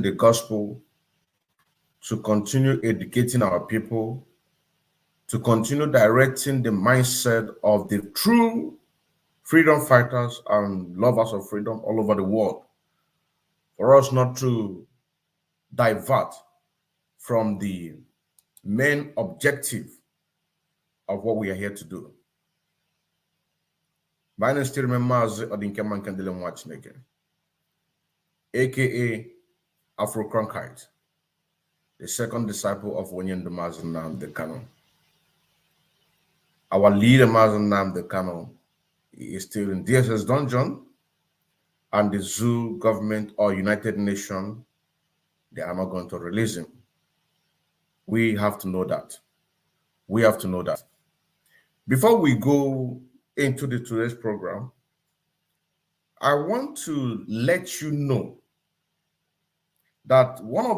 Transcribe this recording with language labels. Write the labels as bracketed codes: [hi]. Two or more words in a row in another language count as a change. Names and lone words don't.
[en] the gospel, to continue educating our people, to continue directing the mindset of the true freedom fighters and lovers of freedom all over the world, for us not to divert from the main objective of what we are here to do. My name is still Mazi Odinkeman Kandele Mwachineke, aka Afro-Cronkite, the second disciple of Onyendo Mazi the Kano. Our leader Mazi the Kano is still in DSS dungeon, and the zoo government or United Nations, they are not going to release him. We have to know that. We have to know that. Before we go into today's program, I want to let you know that one of